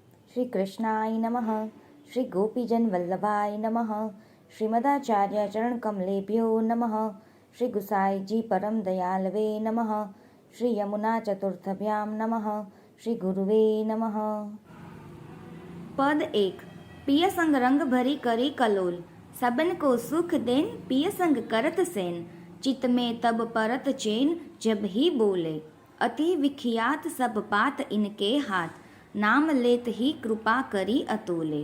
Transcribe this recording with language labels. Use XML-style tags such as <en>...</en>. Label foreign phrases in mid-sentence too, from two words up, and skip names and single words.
<sa>श्री कृष्णाय नमः। श्री गोपीजन वल्लभाय नमः। श्रीमदाचार्य चरण कमलेभ्यो नमः। श्री गुसाई जी परम दयालवे नमः। श्री यमुना चतुर्थभ्यां नमः। श्री गुरुवे नमः। पद 1।</sa> <bra>पिय संग रंग भरी करी कलोल, सबन को सुख देन पिय संग करत सेन, चित में तब परत चैन जब ही बोले, अति विख्यात सब बात इनके हाथ, नाम लेत ही कृपा करी अतोले।</bra>